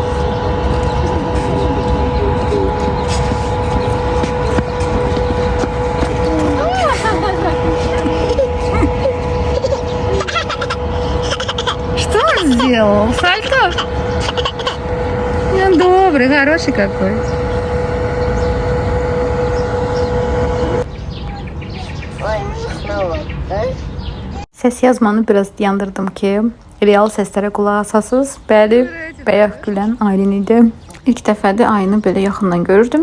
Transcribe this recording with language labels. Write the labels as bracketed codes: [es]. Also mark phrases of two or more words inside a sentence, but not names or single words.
[ru] Что он сделал? Сальто? Ну, добрый, хороший какой. [az] Səs yazmanı biraz dayandırdım ki, real səslərə qulaq asasınız. Bəli, bayaq gülən Aylin idi. İlk dəfədir ayını belə yaxından görürdüm.